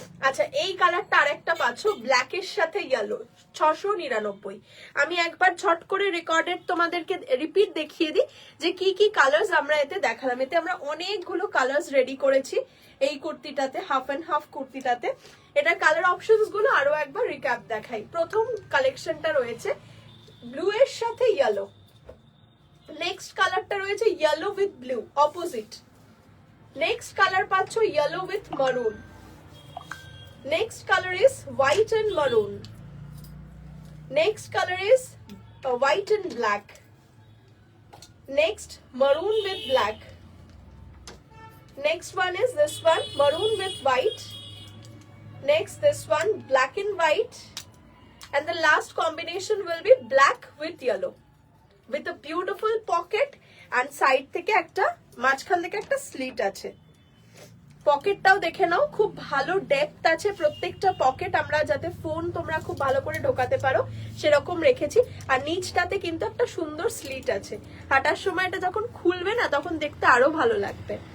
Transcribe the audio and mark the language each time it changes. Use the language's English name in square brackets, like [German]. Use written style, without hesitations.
[Bangla] আচ্ছা এই কালারটা আরেকটা পাচ্ছ ব্ল্যাকের সাথে ইয়েলো, 699। আমি একবার ঝট করে রেকর্ডেড তোমাদেরকে রিপিট দেখিয়ে দিই যে কি কি কালার্স আমরা এতে দেখালাম। এতে আমরা অনেকগুলো কালার্স রেডি করেছি এই কুর্তিটাতে, হাফ এন্ড হাফ কুর্তিটাতে। এটা কালার অপশনস গুলো আরো একবার রিক্যাপ দেখাই। প্রথম কালেকশনটা রয়েছে ব্লু এর সাথে ইয়েলো, নেক্সট কালারটা রয়েছে yellow with blue opposite, next colour পাচ্ছ ইয়েলো উইথ মারুন, [English] next color is white and maroon, next color is white and black, next maroon with black, next one is this one maroon with white, next this one black and white, and the last combination will be black with yellow with a beautiful pocket and side [Bangla] থেকে একটা মাঝখান থেকে একটা slit আছে। পকেটটাও দেখে নাও, খুব ভালো depth আছে প্রত্যেকটা পকেট, আমরা যাতে ফোন তোমরা খুব ভালো করে ঢোকাতে পারো সেরকম রেখেছি। আর নিচটাতে কিন্তু একটা সুন্দর স্লিট আছে, হাঁটার সময় এটা যখন খুলবে না তখন দেখতে আরো ভালো লাগবে।